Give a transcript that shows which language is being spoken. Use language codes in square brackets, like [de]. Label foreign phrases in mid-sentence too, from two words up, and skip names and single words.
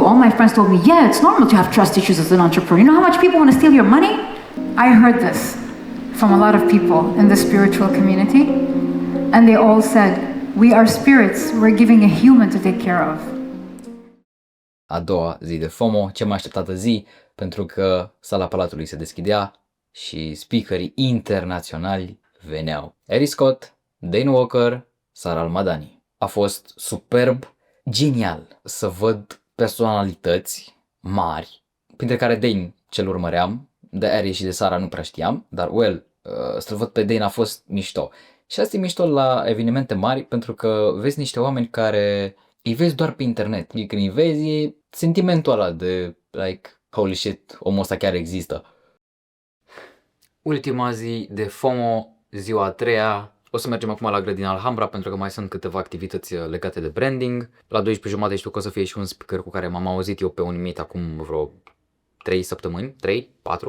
[en] All my friends told me, yeah, it's normal to have trust issues as an entrepreneur. You know how much people want to steal your money? I heard this from a lot of people in the spiritual community, and they all said, we are spirits, we're giving a human to take care of. [ro] A doua zi de FOMO, cea mai așteptată zi, pentru că sala Palatului se deschidea și speakerii internaționali veneau. Harry Scott, Dane Walker, Sara Al-Madani. A fost superb, genial să văd personalități mari, printre care Dane cel urmăream, de Harry și de Sara nu prea știam, dar să-l văd pe Dane a fost mișto. Și asta e mișto la evenimente mari, pentru că vezi niște oameni care îi vezi doar pe internet. Când îi vezi, e sentimentul ăla de, [en] like, holy shit, [ro] omul ăsta chiar există. Ultima zi de FOMO, ziua a treia. O să mergem acum la grădina Alhambra, pentru că mai sunt câteva activități legate de branding. La 12:30 știu că o să fie și un speaker cu care m-am auzit eu pe un meet acum vreo 3 săptămâni, 3, 4.